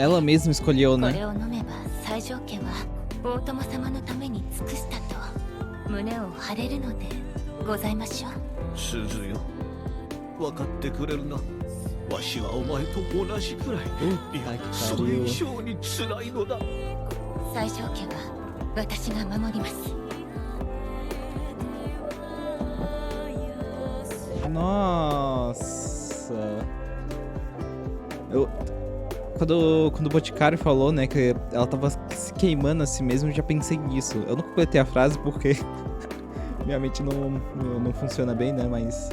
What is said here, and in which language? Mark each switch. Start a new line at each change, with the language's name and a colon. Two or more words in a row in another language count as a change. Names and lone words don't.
Portuguese: Ela mesma escolheu,
Japanese: こ
Portuguese: né?
Japanese: れを飲めば西条家は大友様のために尽くしたと胸を張れるのでございましょう。鈴よ分かってくれるなわしはお前と同じくらいそれ以上に辛いのだ西条家は私が守ります。
Portuguese: Nossa. Quando o Boticário falou, né, que ela tava se queimando a si mesma, eu já pensei nisso. Eu não completei a frase porque minha mente não funciona bem, né, mas...